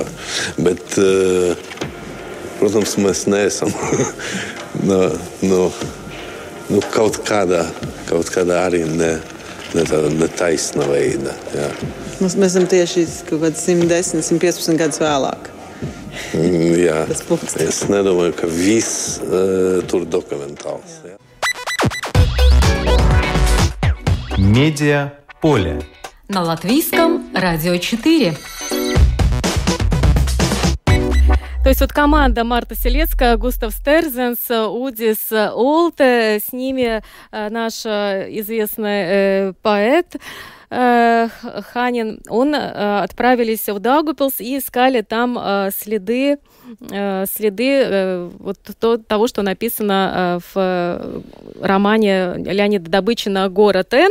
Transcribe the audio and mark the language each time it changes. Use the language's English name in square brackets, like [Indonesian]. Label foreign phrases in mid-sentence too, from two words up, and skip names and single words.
[Latvian] Bet, protams, mēs neesam kaut kādā arī netaisna veida. Jā. Mēs esam tieši kaut kāds 110, 115 gadus vēlāk. Jā, es nedomāju, ka viss tur dokumentāls. Jā. [Russian] Медиаполе. На латвийском радио 4. То есть вот команда Марта Селецкая, Густав Стерзенс, Удис Олте, с ними наш известный поэт Ханин, отправились в Даугавпилс и искали там следы вот того, что написано в романе Леонида Добычина «Город Н».